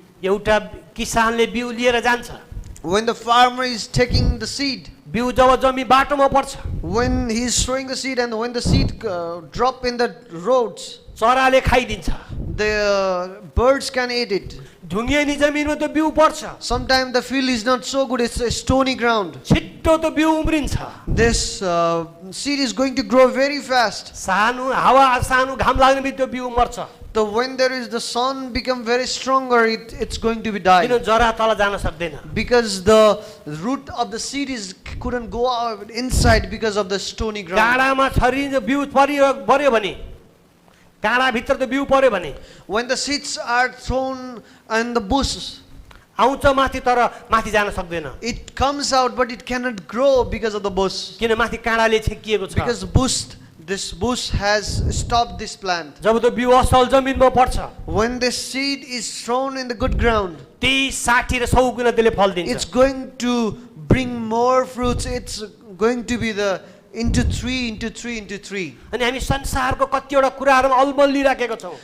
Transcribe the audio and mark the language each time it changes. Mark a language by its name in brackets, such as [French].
[Nepali] एउटा किसानले बिउ लिएर जान्छ [English] When the farmer is taking the seed, [Nepali] बिउ जब जमी बाटोमा पर्छ [English] when he is throwing the seed, and when the seed drop in the roads, [Nepali] चराले खाइदिन्छ [English] the birds can eat it. [Nepali] ढुङ्गेनी जमिनमा त्यो बिउ पर्छ [English] Sometimes the field is not so good, it's a stony ground. [Nepali] छिट्टो त्यो बिउ उम्रिन्छ [English] This seed is going to grow very fast. [Nepali] सानो हावा सानो घाम लाग्ने बित्तिकै त्यो बिउ मर्छ [English] So when there is the sun become very stronger, it's going to be [Nepali] किन [English] died. [Nepali] जरा तल जान सक्दैन [English] Because the root of the seed couldn't go out inside because of the stony ground. [Nepali] काँडामा छरिन्छ बिउ पर्यो भने काँडाभित्र त्यो बिउ पर्यो भने [English] When the seeds are thrown in the bush, [Nepali] आउँछ माथि तर माथि जान सक्दैन [English] it comes out, but it cannot grow because of the bush. [Nepali] किन माथि काँडाले छेकिएको छ [English] Because this bush has stopped this plant. [Nepali] जब त्यो बिउ असल जमिनमा पर्छ [English] When the seed is thrown in the good ground, [Nepali] 30, 60 र 100 गुणा त्यसले फल दिन्छ [English] it's going to bring more fruits. It's going to be into 3, into 3, into 3. [Nepali] अनि हामी संसारको कतिवटा कुराहरुमा अल्मलिराखेको छौं